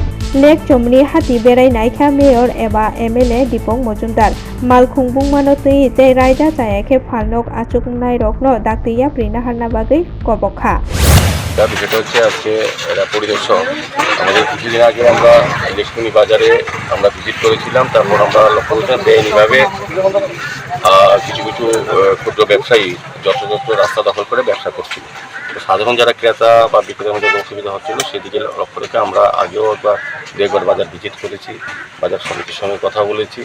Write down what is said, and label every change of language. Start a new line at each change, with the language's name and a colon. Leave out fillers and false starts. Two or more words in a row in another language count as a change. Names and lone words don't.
Kok Borok: लेक चमनि हाती बेराय नायखा मेयर एबा एमएलए दीपक मजुमदार मालखुं बुंमानो तै ते रायदा जायाखे फालनक आचुक नायरकनो दाक्तिया प्रिना हारना बागै कबखा
Bangla: বিষয়টা হচ্ছে আজকে এরা পরিদর্শক আমাদের কিছুদিন আগে আমরা ইলেকট্রনি বাজারে আমরা ভিজিট করেছিলাম। তারপর আমরা লক্ষ্য করছিলাম বেআইনিভাবে কিছু কিছু ক্ষুদ্র ব্যবসায়ী যত্রতত্র রাস্তা দখল করে ব্যবসা করছিল। তো সাধারণ যারা ক্রেতা বা বিক্রেতার মধ্যে অসুবিধা হচ্ছিল সেদিকে লক্ষ্য রেখে আমরা আগেও একবার বাজার ভিজিট করেছি, বাজার সমিতির সঙ্গে কথা বলেছি।